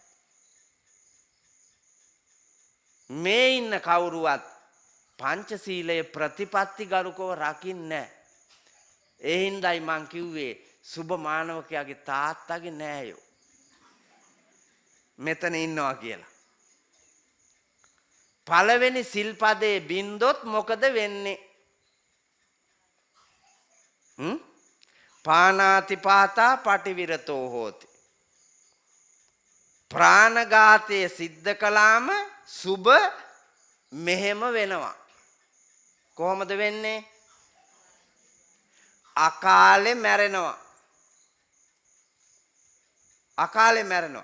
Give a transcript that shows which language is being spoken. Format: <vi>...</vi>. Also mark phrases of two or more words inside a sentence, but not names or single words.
<si>මේ ඉන්න කවුරුවත් පංචශීලයේ ප්‍රතිපත්ති ගරුකව රකින්නේ නැහැ. ඒ හින්දායි මං කිව්වේ සුබ මානවකයාගේ තාත්තගේ නෑයෝ මෙතන ඉන්නවා කියලා. පළවෙනි සිල්පදේ බින්දොත් මොකද වෙන්නේ?</si> <pi>පානාතිපාතා පටිවිරතෝ හෝති.</pi> <si>ප්‍රාණඝාතයේ සිද්ධ කළාම සුබ මෙහෙම වෙනවා. කොහොමද වෙන්නේ? අකාලේ මැරෙනවා. අකාලේ මැරෙනවා.</si>